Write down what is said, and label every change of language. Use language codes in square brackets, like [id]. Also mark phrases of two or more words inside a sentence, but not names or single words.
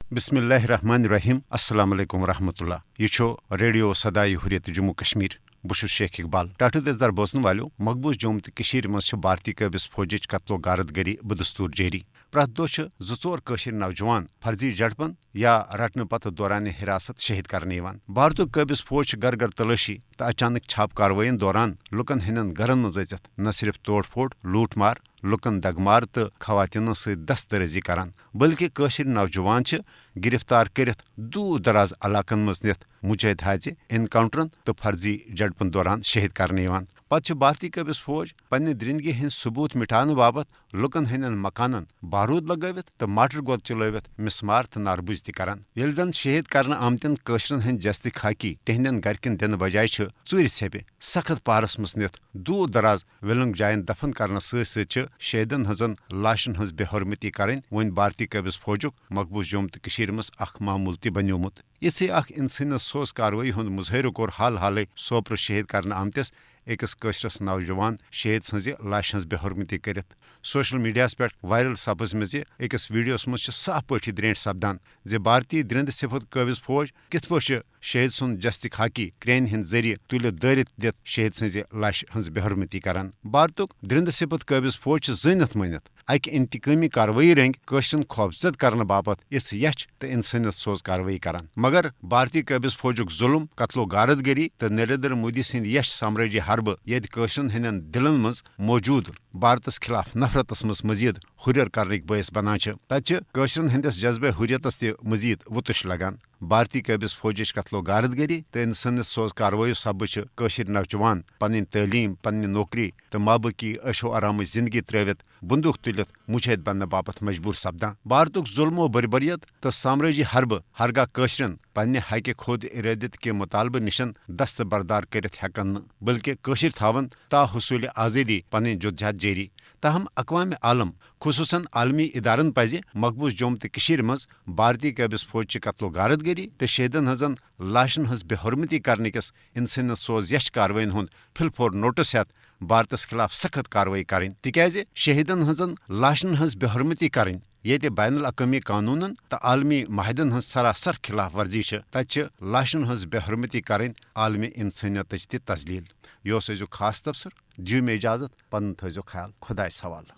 [ar] بسم اللہ الرحمن الرحیم السلام علیکم ورحمۃ اللہ [ks] یہ ریڈیو صدائے حریت جموں کشمیر بہت شیخ اقبال ٹاٹو دزدار بوزن والو مقبوض جوم تو مز بھارتی قابض فوجچ قتل و غارت گری بدستور جاری پریت دہ زور نوجوان فرضی جھڑپن یا رٹنے پتہ دوران حراست شہید کرنے بھارت قابض فوج گر گر تلاشی تو اچانک چھاپ کاروائین دوران لکن ہند گرن مز اچت نہ صرف توڑ پھوڑ لوٹ مار لکن دگمار تو خواتین دست درزی کران بلکہ نوجوان گرفتار کرت دور دراز علاقن مز نت مجاہد حاضہ انکاؤنٹرن تو فرضی جھڑپن دوران شہید کرنے پتہ بھارتی قابض فوج پنہ درندگی ہند ثبوت مٹانے باپت لکن ہند مکانن بارود لگوت تو ماٹر گود چلوت مسمار تو ناربوز تران یل زن شہید کرنے آمتن قشرن ہند جست خاکی تہندین گرکن دن بجائے ژور ژھپہ سخت پارس مز نت دور دراز ولنگ جائن دفن کرنے شہیدن ہزن لاشن ہز بے حرمتی کریں ون بھارتی قابض فوجک مقبوض جوم تو مز اخ معمول تہ بنیومت یژھے اخ انسانیت سوز کاروٲیی ہند مظاہرہ کور حال حالے سوپر شہید کرنے آمتس أکس قشرس نوجوان شہید سز لاش ہز بے حرمتی کرت سوشل میڈیا پہ وائرل سپز مز أکس ویڈیوس مز صاف پٲٹھی درینٹ سپدان زِ بھارتی درند صفت قابض فوج کت پٲٹھۍ شہید سن جست خاکی کرین ہند ذریعہ تلت دٲرِتھ دِتھ شہید سز لاش ہز بے حرمتی کران بھارتک درند صفت قابض فوج زٲنِتھ مٲنِتھ اکہ انتقامی کاروٲیی رنگ قشرن خوفزد کرنے باپت اس یچھ تو انسانیت سوز کاروٲیی کران مگر بھارتی قابض فوجک ظلم قتل و غارت گری تو نریندر مودی سند یش سامرٲجی حربہ یت قشرن ہندین دلن مز موجود بھارتس خلاف نفرتس مز مزید ہریر کرنے باعث بنان تتہ قشرن ہندس جذبہ حریتس تہ مزید وتش لگان بھارتی قابض فوجچ قتل و غارت گری تو انسانیت سوز کاروٲیی سببہ قشر نوجوان پنن تعلیم پنہ نوکری تو مابقی عشو آرامچ زندگی ترٲوِتھ بندوق تلت مجاہد بننے باپت مجبور سپدان بھارتک ظلم و بربریت تو سامرٲجی حربہ ہرگاہ قشرن پنہ حقہ خود ارادت کے مطالبہ نشن دست بردار کرت ہیکن بلکہ قشر تھاون تا حصول آزادی پنن جدوجہد جاری تاہم اقوام عالم خصوصاً عالمی ادارن پزِ مقبوض جوم تو مز بھارتی قابض فوج قتل و غارت گری تو شہیدن ہزن لاشن ہز بے حرمتی کرنے کس انسانیت سوز یش کاروائین ہند پھل پھور نوٹس ہیت بھارتس خلاف سخت کاروٲیی کریں تکیازِ شہیدن ہزن لاشن ہز بے حرمتی کریں یہ بین الاقوامی قانونن تو عالمی معاہدن ہز سراسر خلاف ورزی تتہ لاشن ہز بے حرمتی کریں عالمی انسانیت تہ تذلیل یہ ازیک خاص تبصر دیو میں اجازت پن تھزو خیال خدائے سوال